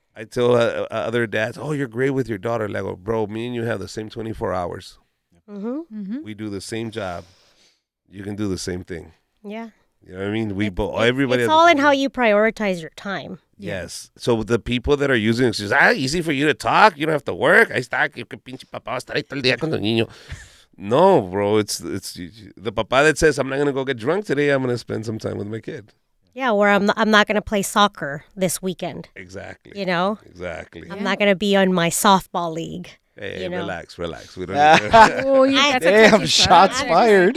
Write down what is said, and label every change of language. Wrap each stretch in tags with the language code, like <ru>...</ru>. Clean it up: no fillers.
<en>I tell other dads, oh, you're great with your daughter. Like, oh, bro, me and you have the same 24 hours. We do the same job. You can do the same thing. Yeah. You know what I mean? Everybody. It's all in how you prioritize your time. Yes. So the people that are using it, easy for you to talk. You don't have to work.</en> <es>Ahí está, que pinche papá va a estar ahí todo el día con el niño.</es> <en>No, bro. It's the papa that says, I'm not going to go get drunk today. I'm going to spend some time with my kid. Yeah, where I'm not going to play soccer this weekend. Exactly. You know? Exactly. I'm not going to be on my softball league. Hey, relax. We don't Damn, shots fired.</en>